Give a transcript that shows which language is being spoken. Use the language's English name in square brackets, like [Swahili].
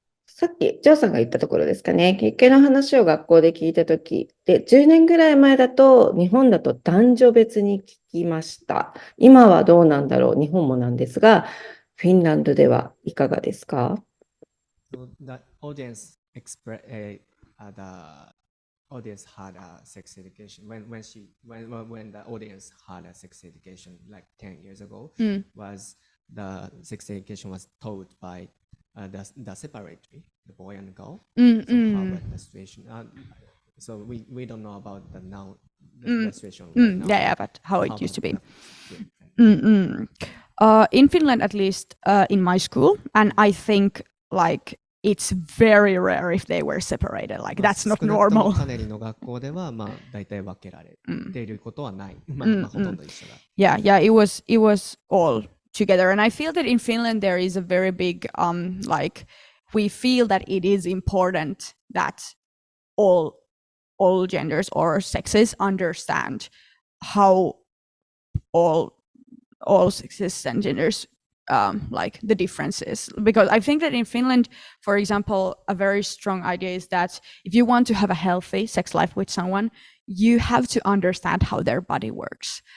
[Japanese] さっき、ジョーさんが言ったところですかね。月経の話を学校で聞いたとき、で、10年ぐらい前だと、日本だと男女別に聞きました。今はどうなんだろう、日本もなんですが、フィンランドではいかがですか？ [English] The audience the audience had a sex education when the audience had a sex education like 10 years ago, was the sex education was taught by the separately, the boy and girl. So how about the situation? So we don't know about the now the situation right now. Yeah, but how it used to be. In Finland, at least in my school, and I think like it's very rare if they were separated. Like that's not normal. [Japanese] カネリの学校では大体分けられていることはない。ほとんど一緒だ。 [English] Yeah, it was all together, and I feel that in Finland there is a very big like we feel that it is important that all genders or sexes understand how all sexes and genders like the differences, because I think that in Finland, for example, a very strong idea is that if you want to have a healthy sex life with someone, you have to understand how their body works.